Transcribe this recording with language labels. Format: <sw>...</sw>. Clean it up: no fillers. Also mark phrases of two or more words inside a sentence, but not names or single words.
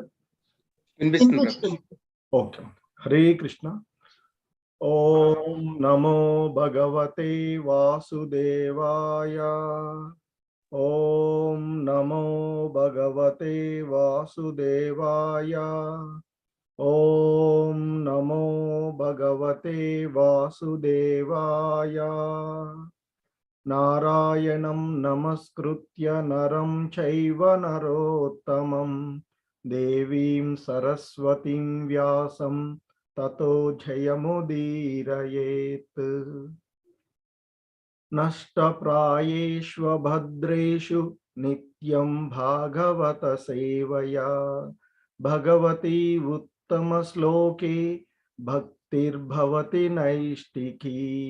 <te>వినిపిస్తుంది.</te> <sa>ఓకే. హరే కృష్ణ. ఓం నమో భగవతే వాసుదేవాయ. ఓం నమో భగవతే వాసుదేవాయ. ఓం నమో భగవతే వాసుదేవాయ. నారాయణం నమస్కృత్య నరం చైవ నరోత్తమం దేవీం సరస్వతిం వ్యాసం తతో జయముదీరయేత్. నష్టప్రాయేష్వ భద్రేషు నిత్యం భాగవత సేవయా భగవతి ఉత్తమ శ్లోకే భక్తిర్భవతి నైష్టికీ.</sa>